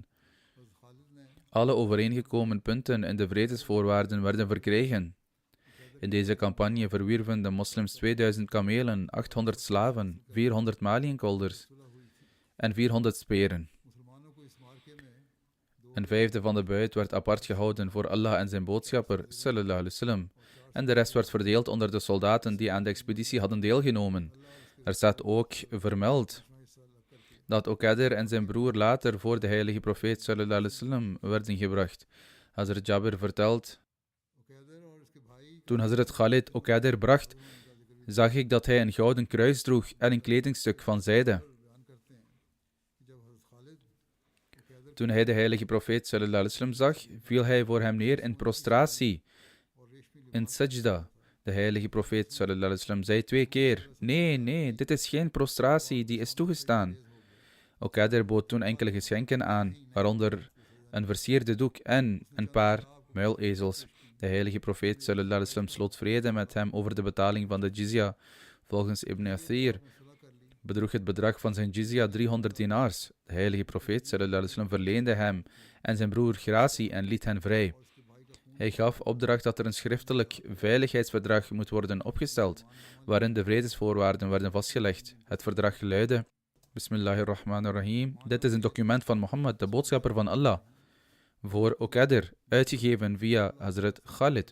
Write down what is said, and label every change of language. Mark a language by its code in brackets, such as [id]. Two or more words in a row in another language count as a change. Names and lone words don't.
[nl] Alle overeengekomen punten en de vredesvoorwaarden werden verkregen. In deze campagne verwierven de moslims 2000 kamelen, 800 slaven, 400 maliënkolders en 400 speren. Een vijfde van de buit werd apart gehouden voor Allah en zijn boodschapper, [ar] صلى الله عليه وسلم, [nl] en de rest werd verdeeld onder de soldaten die aan de expeditie hadden deelgenomen. Er staat ook vermeld dat Okaider en zijn broer later voor de heilige profeet [ar] صلى الله عليه وسلم [nl] werden gebracht. Hazrat Jabir vertelt, toen Hazrat Khalid Okaider bracht, zag ik dat hij een gouden kruis droeg en een kledingstuk van zijde. Toen hij de heilige profeet [ar] صلى الله عليه وسلم [nl] zag, viel hij voor hem neer in prostratie, in sajda. De heilige profeet [ar] صلى الله عليه وسلم [nl] zei 2 keer, nee, dit is geen prostratie, die is toegestaan. Okaider bood toen enkele geschenken aan, waaronder een versierde doek en een paar muilezels. De heilige profeet [ar] صلى الله عليه وسلم [nl] sloot vrede met hem over de betaling van de jizya. Volgens Ibn Athir bedroeg het bedrag van zijn jizya 300 dinars. De heilige profeet [ar] صلى الله عليه وسلم [nl] verleende hem en zijn broer gratie en liet hen vrij. Hij gaf opdracht dat er een schriftelijk veiligheidsverdrag moet worden opgesteld, waarin de vredesvoorwaarden werden vastgelegd. Het verdrag luidde: [ar] بسم الله الرحمن الرحيم. [nl] Dit is een document van Mohammed, de boodschapper van Allah, voor Okadir, uitgegeven via Hazrat Khalid.